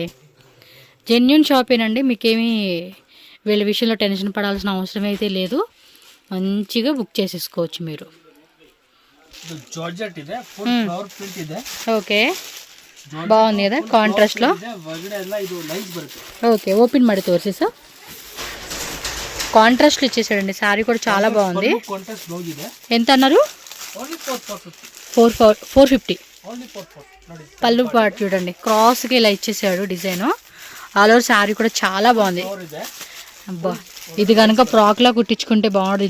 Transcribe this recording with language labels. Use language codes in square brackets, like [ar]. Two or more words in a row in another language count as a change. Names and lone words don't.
[te] జెన్యూన్ షాపేనండి, మీకేమీ వీళ్ళ విషయంలో టెన్షన్ పడాల్సిన అవసరం అయితే లేదు. మంచిగా బుక్ చేసేసుకోవచ్చు మీరు. ఓకే, బాగుంది కదా కాంట్రాస్ట్ లో. [en] Okay, open [kn] ಮಾಡಿ ತೋರಿಸಿ ಸರ್. [te] కాంట్రాస్ట్ ఇచ్చేసాడండి. శారీ కూడా చాలా బాగుంది. ఎంత అన్నారు? 450. పళ్ళు పాటు చూడండి, క్రాస్కి ఇలా ఇచ్చేసాడు డిజైన్. [en] all over saree [te] కూడా చాలా బాగుంది. అబ్బా, ఇది కనుక ఫ్రాక్లా కుట్టించుకుంటే బాగుంటుంది.